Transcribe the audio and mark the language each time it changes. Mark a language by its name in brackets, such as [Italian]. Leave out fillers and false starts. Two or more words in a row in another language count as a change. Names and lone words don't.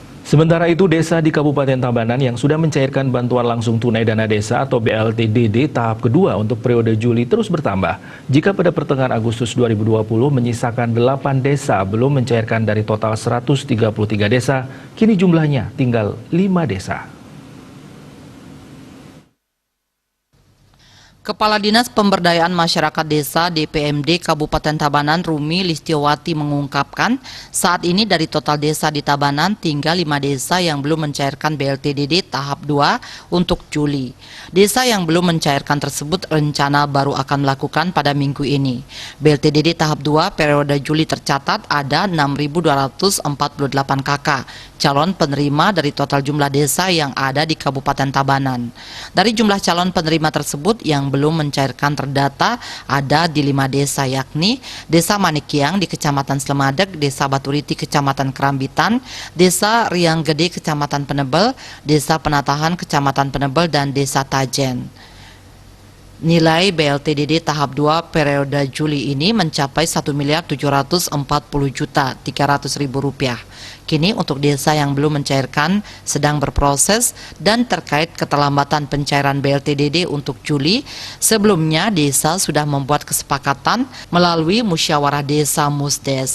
[Indonesian] Sementara itu, desa di Kabupaten Tabanan yang sudah mencairkan bantuan langsung tunai dana desa atau BLTDD tahap kedua untuk periode Juli terus bertambah. Jika pada pertengahan Agustus 2020 menyisakan 8 desa belum mencairkan dari total 133 desa, kini jumlahnya tinggal 5 desa. Kepala Dinas Pemberdayaan Masyarakat Desa DPMD Kabupaten Tabanan Rumi Listiawati mengungkapkan saat ini dari total desa di Tabanan tinggal 5 desa yang belum mencairkan BLTDD tahap 2 untuk Juli. Desa yang belum mencairkan tersebut rencana baru akan melakukan pada minggu ini. BLTDD tahap 2 periode Juli tercatat ada 6.248 KK calon penerima dari total jumlah desa yang ada di Kabupaten Tabanan. Dari jumlah calon penerima tersebut yang belum mencairkan terdata ada di 5 desa, yakni Desa Manikiang di Kecamatan Slemadeg, Desa Baturiti Kecamatan Kerambitan, Desa Riang Gede Kecamatan Penebel, Desa Penatahan Kecamatan Penebel, dan Desa Tajen. Nilai BLTDD tahap 2 periode Juli ini mencapai Rp1.740.300.000. Kini untuk desa yang belum mencairkan sedang berproses dan terkait keterlambatan pencairan BLTDD untuk Juli, sebelumnya desa sudah membuat kesepakatan melalui musyawarah desa Musdes.